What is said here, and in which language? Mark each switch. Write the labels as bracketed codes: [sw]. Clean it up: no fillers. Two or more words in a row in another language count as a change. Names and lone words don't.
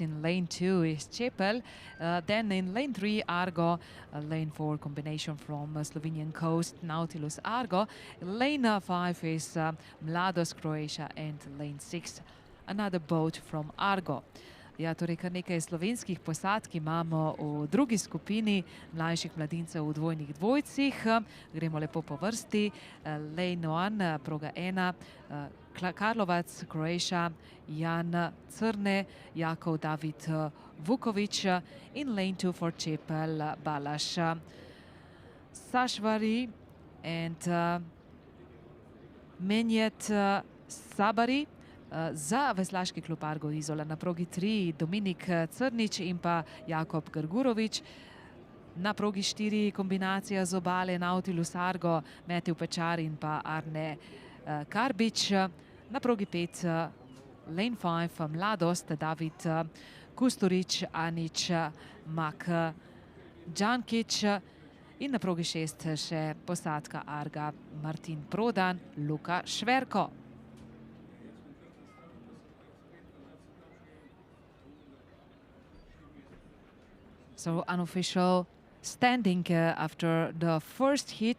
[en] in lane 2 is Čepel, then in lane 3 Argo, lane 4 combination from Slovenian coast Nautilus Argo, lane 5 is Mladost Croatia and lane 6 another boat from Argo. [sl] Ja, torej kar nekaj slovenskih posadk imamo v drugi skupini mlajših mladincev v dvojnih dvojcih. Gremo lepo po vrsti. [en] Lane 1, [sl] proga 1, [en] Karlovac, Croatia, Jan Crne, Jakov David Vuković in lane 2 for Čepel, Balaš Sašvari and Menjet Sabari. [sl] Za veslaški klub Argo Izola na progi 3 Dominik Crnič in pa Jakob Grgurović. Na progi 4 kombinacija z obale Nautilus Argo, Matej Pečar in pa Arne Karbič. Na progi 5 [en] lane 5 [sl] Mladost David Kusturić, Anić, Mak Đankić in na progi 6 še posadka Arga Martin Prodan, Luka Šverko. [en] So unofficial standing after the first hit.